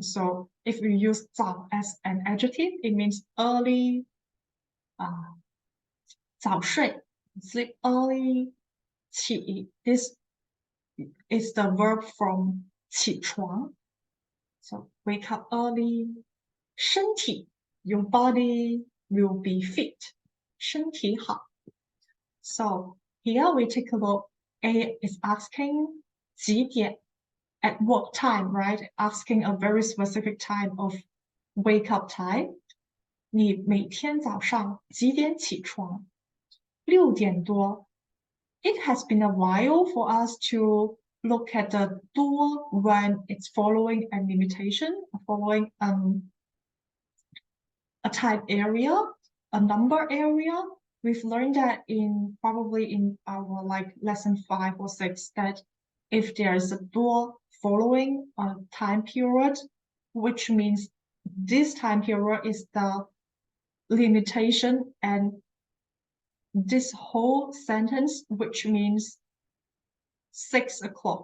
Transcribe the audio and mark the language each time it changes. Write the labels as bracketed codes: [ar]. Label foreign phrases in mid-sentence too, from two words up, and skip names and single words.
[en] So if you use 早 as an adjective, it means early. 早睡 sleep early. 起 this is the verb from 起床. So wake up early. 身体 your body will be fit. [zh] 身体好. [en] So here we take a look. A is asking 几点 at what time, right? Asking a very specific time of wake up time. [zh] 你每天早上几点起床？6点多。 [en] It has been a while for us to look at the 多 when it's following a limitation, following a type area, a number area. We've learned that probably in our like lesson 5 or 6 that if there's a 多 following a time period, which means this time period is the limitation, and this whole sentence, which means 6 o'clock.